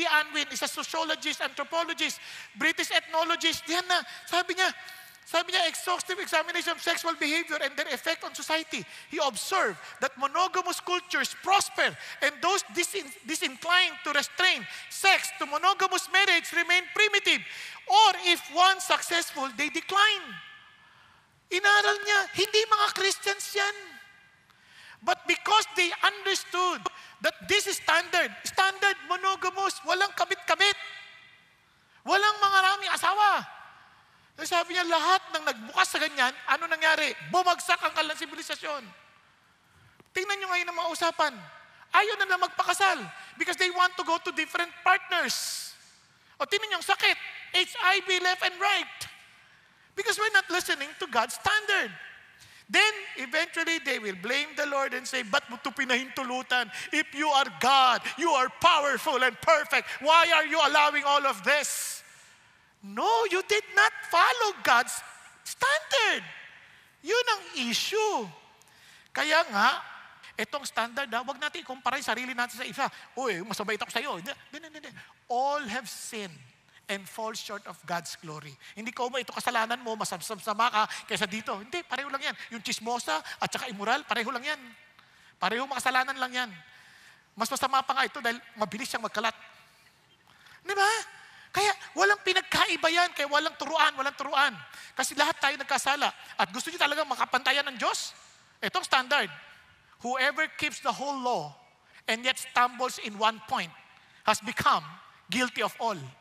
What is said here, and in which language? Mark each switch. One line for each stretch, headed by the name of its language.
English: Unwin, is a sociologist, anthropologist, British ethnologist,
Filipino: diyan na, sabi niya,
English: exhaustive examination of sexual behavior and their effect on society. He observed that monogamous cultures prosper and those disinclined to restrain sex to monogamous marriage remain primitive. Or if one successful, they decline.
Filipino: Inaral niya, hindi mga Christians yan.
English: But because they understood that this is standard monogamous,
Filipino: walang kabit-kabit. Walang mga maraming asawa. Sabi niya, lahat ng nagbukas sa ganyan, ano nangyari? Bumagsak ang kalang sibilisasyon. Tingnan niyo ngayon ang mga usapan. Ayaw na magpakasal
English: because they want to go to different partners.
Filipino: O tingnan niyo ang sakit.
English: HIV left and right. Because we're not listening to God's standard. Then, eventually, they will blame the Lord and say,
Filipino: ba't mo ito pinahintulutan?
English: If you are God, you are powerful and perfect. Why are you allowing all of this? No, you did not follow God's standard.
Filipino: Yun ang issue. Kaya nga, itong standard, wag natin ikumpara yung sarili natin sa isa. Uy, masabait ako sa iyo. Hindi.
English: All have sinned and fall short of God's glory.
Filipino: Hindi ko ito kasalanan mo, masama ka kaysa dito. Hindi, pareho lang yan. Yung chismosa at saka immoral, pareho lang yan. Pareho makasalanan lang yan. Mas masama pa nga ito dahil mabilis siyang magkalat. Di ba? Kaya walang pinagkaiba yan, kaya walang turuan. Kasi lahat tayo nagkasala. At gusto niyo talaga makapantayan ng Diyos? Itong standard.
English: Whoever keeps the whole law and yet stumbles in one point has become guilty of all.